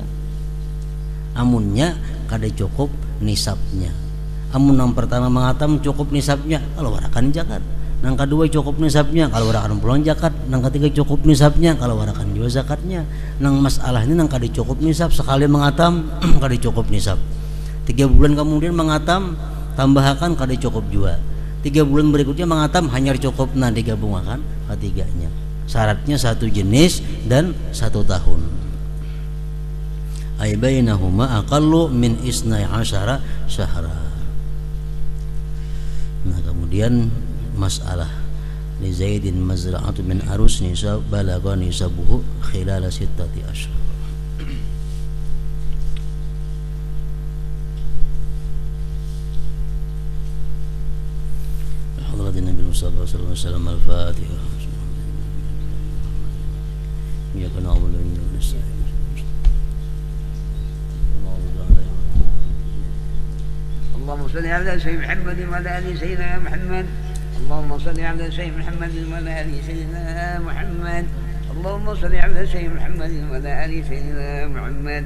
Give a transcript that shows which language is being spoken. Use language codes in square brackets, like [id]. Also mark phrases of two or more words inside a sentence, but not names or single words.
[bjn] Amunnya kada cukup nisabnya. Amun yang pertama mengatam cukup nisabnya kalau warakan zakat. Nang kedua cukup nisabnya kalau warakan pulang zakat. Nang ketiga cukup nisabnya kalau warakan juga zakatnya. Nang masalah ini nang kada cukup nisab sekali mengatam kada cukup nisab. 3 bulan kemudian mengatam tambahkan kada cukup juga. 3 bulan berikutnya mengatam hanya cukup nah digabungkan ketiganya. [id] Syaratnya satu jenis dan 1 tahun. [ar] أي بينهما أقل من ١٢ شهرا. [id] Nah kemudian masalah [ar] لزيد مزرعة من أرز نصاب بلغ نصابه خلال ٦ أشهر. حضرة النبي صلى الله عليه وسلم الفاتحة. Ya kana awal ini اللهم صل على سيدنا محمد وعلى ال سيدنا محمد. اللهم صل على سيدنا محمد وعلى ال سيدنا محمد. اللهم صل على سيدنا محمد وعلى ال سيدنا محمد.